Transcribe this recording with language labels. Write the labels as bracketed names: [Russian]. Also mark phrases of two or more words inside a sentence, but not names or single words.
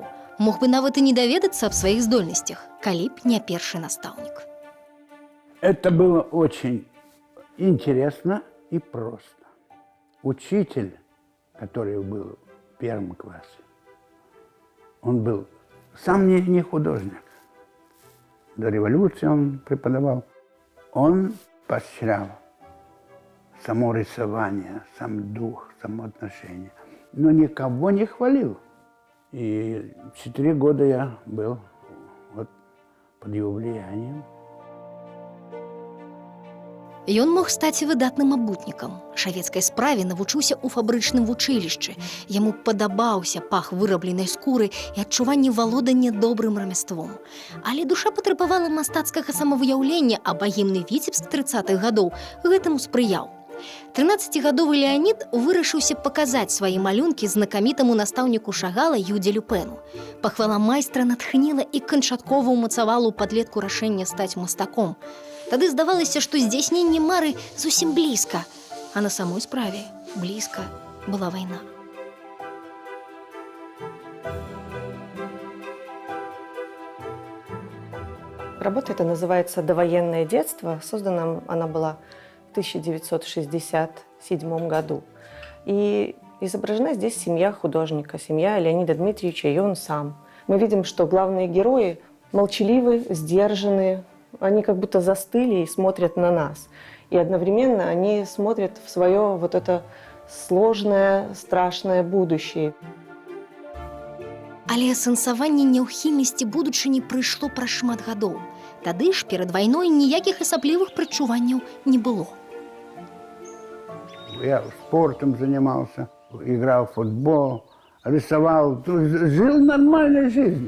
[Belarusian] Мог бы нават і не даведацца аб сваіх здольнасцях, калі б не першы настаўнік. [Russian] Это было очень интересно и просто. Учитель, который был в 1 классе, он был сам не художник. До революции он преподавал. Он поощрял само рисование, сам дух, само отношение. Но никого не хвалил. И 4 года я был под его влиянием. [Belarusian] Ён мог стаць выдатным абутнікам. Шавецкай справе навучыўся ў фабрычным вучылішчы. Яму падабаўся пах вырабленай скуры і адчуванне валодання добрым рамяством. Але душа патрабавала мастацкага самавыяўлення, а багемны Віцебск 30-х гадоў гэтаму спрыяў. 13-гадовы Леанід вырашыўся паказаць свае малюнкі знакамітаму настаўніку Шагала Юдзе Люпену. Пахвала майстра натхніла і канчаткова ўмацавала ў падлетку рашэнне стаць мастаком. Тады здавалася, што здзяйсненне мары зусім блізка, а на самой справе блізка была вайна. [Russian] Работа эта называется «Довоенное детство». Создана она была в 1967 году. И изображена здесь семья художника, семья Леонида Дмитриевича и он сам. Мы видим, что главные герои молчаливы, сдержанные, они как будто застыли и смотрят на нас. И одновременно они смотрят в свое вот это сложное, страшное будущее. [Belarusian] Але асэнсаванне няўхільнасці будучыні прыйшло праз шмат гадоў. Тады ж перад вайной ніякіх асаблівых прадчуванняў не было. [Russian] Я спортом занимался, играл в футбол, рисовал, жил нормальной жизнью.